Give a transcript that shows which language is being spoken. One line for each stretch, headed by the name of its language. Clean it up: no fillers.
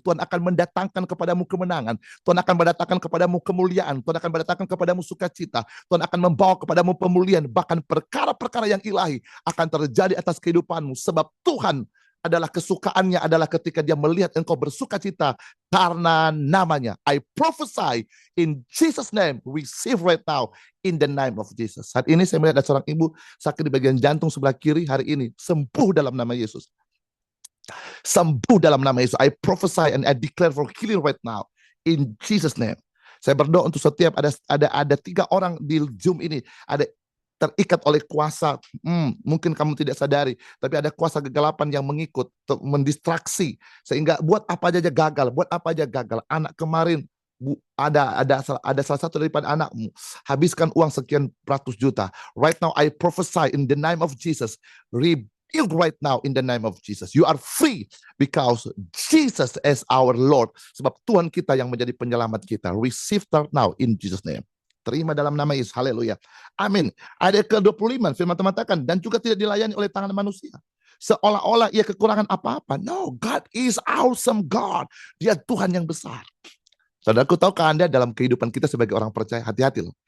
Indonesian: Tuhan akan mendatangkan kepadamu kemenangan. Tuhan akan mendatangkan kepadamu kemuliaan. Tuhan akan mendatangkan kepadamu sukacita. Tuhan akan membawa kepadamu pemulihan. Bahkan perkara-perkara yang ilahi akan terjadi atas kehidupanmu. Sebab Tuhan adalah kesukaannya adalah ketika Dia melihat engkau bersukacita karena namanya.
English: I prophesy in Jesus' name, receive right now in the name of Jesus.
Indonesian: Saat ini saya melihat ada seorang ibu sakit di bagian jantung sebelah kiri, hari ini sembuh dalam nama Yesus. Sembuh dalam nama Yesus.
English: I prophesy and I declare for healing right now in Jesus name.
Indonesian: Saya berdoa untuk setiap ada 3 orang di Zoom ini ada terikat oleh kuasa. Mungkin kamu tidak sadari, tapi ada kuasa kegelapan yang mengikut, mendistraksi sehingga buat apa aja gagal, Anak kemarin ada salah satu daripada anakmu habiskan uang sekian ratus juta.
English: Right now I prophesy in the name of Jesus. Healed right now in the name of Jesus. You are free because Jesus is our Lord.
Indonesian: Sebab Tuhan kita yang menjadi penyelamat kita.
English: Receive that now in Jesus name.
Indonesian: Terima dalam nama Yesus. Haleluya. Amin. Ayat ke-25 firman Tuhan mengatakan, dan juga tidak dilayani oleh tangan manusia. Seolah-olah ia kekurangan apa-apa.
English: No, God is awesome God.
Indonesian: Dia Tuhan yang besar. Saudaraku, tahukah Anda dalam kehidupan kita sebagai orang percaya, hati-hati loh.